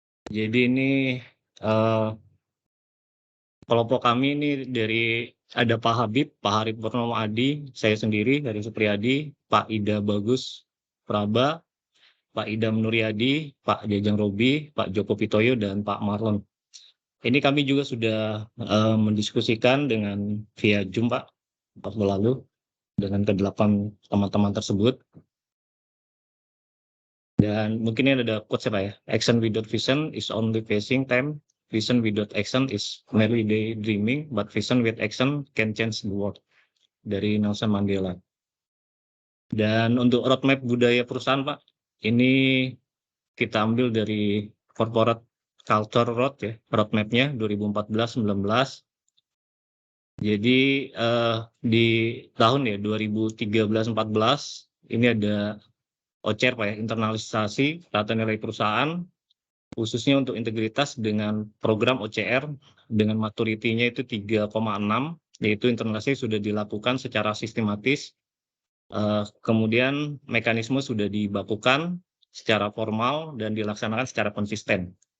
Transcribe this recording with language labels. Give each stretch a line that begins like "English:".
Indonesian: Jadi ini kelompok kami ini dari ada Pak Habib, Pak Harip Purnomo Adi, saya sendiri dari Supriyadi, Pak Ida Bagus Praba, Pak Idam Nuryadi, Pak Jajang Robi, Pak Joko Pitoyo, dan Pak Marlon. Ini kami juga sudah mendiskusikan dengan via Zoom Pak, waktu lalu dengan ke-8 teman-teman tersebut. Dan mungkin ini ada quotes ya Pak ya.
English: Action without vision is only wasting time. Vision without action is merely daydreaming, but vision with action can change the world.
Indonesian: Dari Nelson Mandela. Dan untuk roadmap budaya perusahaan Pak, ini kita ambil dari
English: corporate culture road
Indonesian: ya, roadmapnya 2014-19. Jadi di tahun ya 2013-14 ini ada OCR Pak ya, internalisasi tata nilai perusahaan, khususnya untuk integritas dengan program OCR dengan maturitinya itu 3,6, yaitu internalisasi sudah dilakukan secara sistematis, kemudian mekanisme sudah dibakukan secara formal dan dilaksanakan secara konsisten.